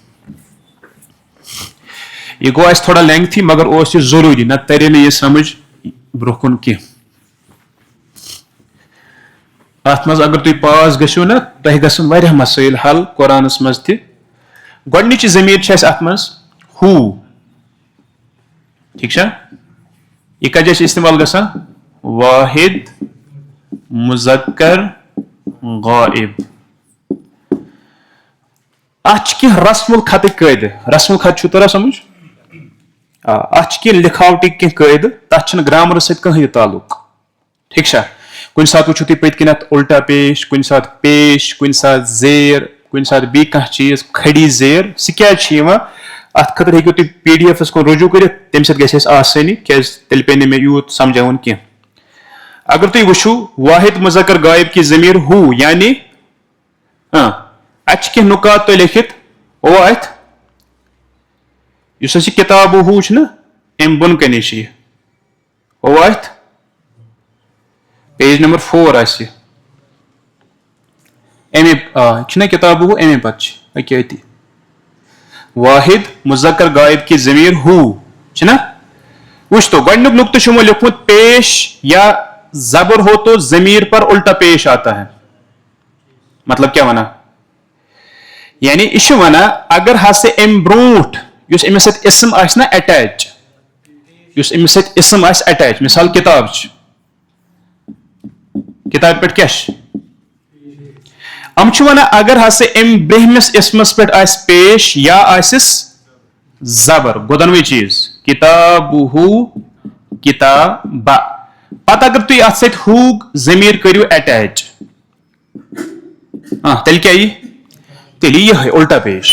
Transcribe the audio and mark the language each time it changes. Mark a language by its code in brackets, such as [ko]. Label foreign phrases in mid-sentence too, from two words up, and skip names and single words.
[ks] یہ گوٚو اَسہِ تھوڑا لینگتھی مگر اوس یہِ ضروٗری, نتہٕ ترِ نہٕ یہِ سمجھ برونٛہہ کُن کینٛہہ. اتھ منٛز اگر تُہۍ پاس گٔژھِو نا, تۄہہِ گژھن واریاہ مسٲیل حل قرآنس منٛز تہِ. گۄڈنِچ ضمیٖر چھِ اَسہِ اتھ منٛز ہوٗ, ٹھیٖک چھا, یہِ کتھ جایہِ چھِ استعمال گژھان, واحد مُذکر غائب. اتھ چھِ کینٛہہ رسم الخطٕکۍ قٲیدٕ, رسم الخط چھُو تران سمجھ, اتھ چھِ کینٛہہ لکھاوٹٕکۍ کینٛہہ قٲیدٕ, تتھ چھُنہٕ گرامرس سۭتۍ کٕہٕنۍ تعلق, ٹھیٖک چھا. کُنہِ ساتہٕ وٕچھِو تُہۍ پٔتۍ کِنۍ اتھ الٹا پیش, کُنہِ ساتہٕ پیش, کُنہِ ساتہٕ زیر, کُنہِ ساتہٕ بیٚیہِ کانٛہہ چیٖز کھڑی زیر, سُہ کیازِ چھُ یِوان, اتھ خٲطرٕ ہیٚکِو تُہۍ پی ڈی ایفس کُن رجوٗع کٔرِتھ, تمہِ سۭتۍ گژھِ اَسہِ آسٲنی, کیازِ تیٚلہِ پیٚیہِ نہٕ مےٚ یوٗت سمجاوُن کینٛہہ. اگر تُہۍ وٕچھِو واحد مُذکر غائب کی ضمیٖر ہوٗ, یعنی اتہِ چھِ کینٛہہ نُکات تۄہہِ لیکھِتھ, اوٚوا اتھ, یُس اَسہِ یہِ کِتاب ہوٗ چھُنہ, امہِ بۄنہٕ کَنی چھِ یہِ, اوٚوا اتھ, پیج نمبر 4 آسہِ یہِ, امے چھُنہ کِتاب ہوٗ, امے پتہٕ چھِ أکیاہ أتی, واحد مُذکر غائب کی ضمیٖر ہوٗ چھُنہ. وٕچھ تو گۄڈنیُک نُقطہٕ چھُ یِمو لیوٚکھمُت [ur] پیش یا زبر ہو تو ضمیٖر پر الٹا پیش آتا ہے. [ks] مطلب کیٛاہ وَنان, یعنی یہِ چھُ وَنان اگر ہسا امہِ برونٛٹھ یُس أمِس سۭتۍ اسم آسہِ نا اٹیچ, یُس أمِس سۭتۍ اسم آسہِ اٹیچ, مِثال کِتاب چھِ, کِتابہِ پٮ۪ٹھ کیٛاہ چھِ, یِم چھِ وَنان اگر ہسا امہِ برٛونٛہمِس اسمس پٮ۪ٹھ آسہِ پیش یا آسٮ۪س زبر, گوٚو دۄنوَے چیٖز, کِتابُہُ کِتابہ, پتہٕ اگر تُہۍ اتھ سۭتۍ ہوٗک ضمیٖر کٔرِو اٹیچ, تیٚلہِ کیٛاہ یی, تیٚلہِ یی یِہے الٹا پیش.